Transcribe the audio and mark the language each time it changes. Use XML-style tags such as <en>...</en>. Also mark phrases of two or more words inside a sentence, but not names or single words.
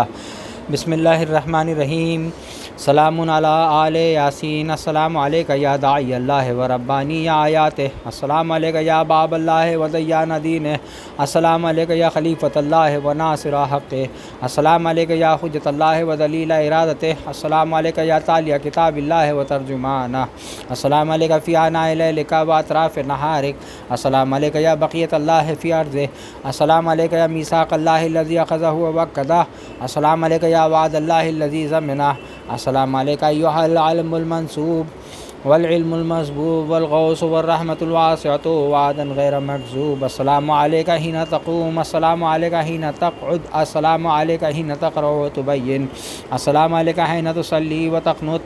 <ar>بسم اللہ الرحمن الرحیم. سلام علی آل یاسین. السلام علیک یا داعی اللہ و ربانی آیاتہ. السلام علیک یا باب اللہ و دیان دینہ. السلام علیک یا خلیفۃ اللہ و ناصر حق. السلام علیک یا حجت اللہ و دلیل ارادتہ. السلام علیک یا تالیہ کتاب اللہ و ترجمانہ. السلام علیک فی آناء لیلک و اطراف نہارک. السلام علیک یا بقیت اللہ فی ارضہ. السلام علیک یا میثاق اللہ الذی اخذہ ووکدہ. السلام علیک یا وعد اللہ الذی ضمنہ. السلام علیک ایھا العلم المنصوب والعلم المسبوب والغوث والرحمة الواسعة وعدا غیر مکذوب. السلام علیک حین تقوم. السلام علیک حین تقعد. السلام علیک حین تقرأ وتبین. السلام علیک حین تصلی وتقنت.</ar>